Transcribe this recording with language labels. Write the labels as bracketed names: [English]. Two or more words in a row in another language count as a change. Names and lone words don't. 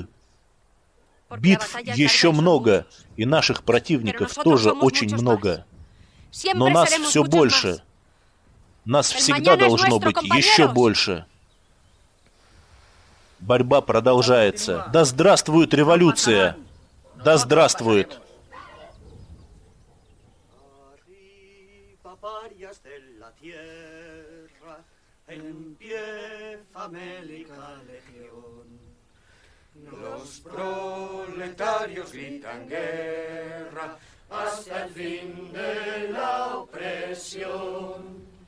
[Russian] Битв еще много, и наших противников тоже очень много. Но нас все больше. Нас всегда должно быть еще больше. Борьба продолжается. Да здравствует революция! Да здравствует! [Spanish] Los proletarios gritan guerra hasta el fin de la opresión.